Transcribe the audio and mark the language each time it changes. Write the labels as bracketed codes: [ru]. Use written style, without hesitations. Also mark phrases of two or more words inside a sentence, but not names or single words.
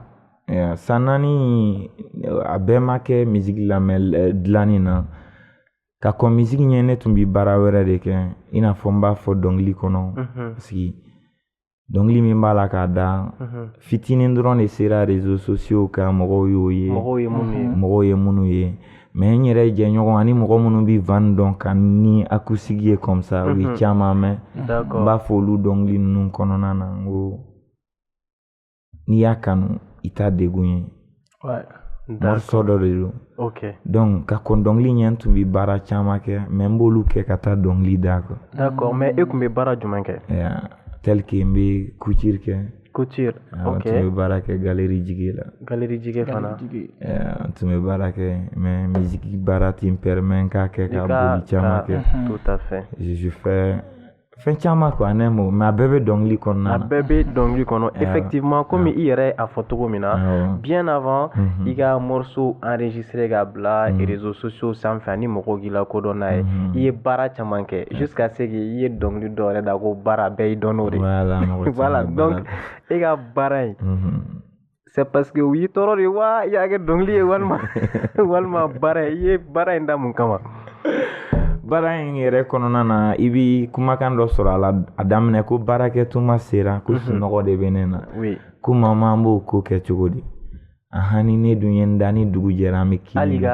[bm] san 4 a bɛɛ ma kɛ musique lamɛn dilanni na ka kɔn musique ɲɛ ne tun bɛ baara wɛrɛ de kɛ i n'a fɔ n b'a fɔ dɔnkili kɔnɔ parce que dɔnkili min b'a la k'a da fitinin dɔrɔn de sera [fr] réseaux sociaux [bm] kan mɔgɔw y'o ye mɔgɔw ye minnu ye mais n yɛrɛ jɛɲɔgɔn ani mɔgɔ minnu bɛ van dɔn ka ni acoustique ye [fr] comme ça [bm] u ye caman mɛn n b'a fɔ olu dɔnkili ninnu kɔnɔna na n ko n'i y'a kanu i t'a degun ye morceau dɔ de don donc ka kɔn dɔnkili ɲɛ n tun bɛ baara caman kɛ mais n b'olu kɛ ka taa dɔnkili da kɔ [fr] d'accord mais [bm] e tun bɛ baara jumɛn kɛ [fr] tel que [bm] n bɛ couture kɛ couture ok tun bɛ baara kɛ galerie jige la galerie jige fana tun bɛ baara kɛ mais musique baara ti n permet n k'a kɛ ka boli caman kɛ [fr] tout à fait je fais [bm] fɛn caman quoi ne mo mais a bɛɛ bɛ dɔnkili kɔnɔna na a bɛɛ bɛ dɔnkili kɔnɔ [fr] effectivement comme [bm] i yɛrɛ a fɔ cogo min na [fr] bien avant [bm] i ka [fr] morceau enregistré [bm] ka bila [fr] réseaux sociaux [bm] sanfɛ ani mɔgɔw k'i la kodɔn n'a ye i ye baara caman kɛ [fr] jusqu'à ce que [bm] i ye dɔnkili dɔ yɛrɛ da ko baara bɛɛ y'i dɔn n'o de [fr] voilà donc [bm] e ka baara in [fr] c'est parce que [bm] u y'i tɔɔrɔ de wa i y'a kɛ dɔnkili ye walima baara i ye baara in da mun kama baara in yɛrɛ kɔnɔna na i bi kumakan dɔ sɔrɔ a la a daminɛ ko baarakɛ tuma sera ko sunɔgɔ de bɛ ne na ko mama an b'o ko kɛ cogo di ni ne dun ye n da ni dugu jɛra an bɛ kini cogo di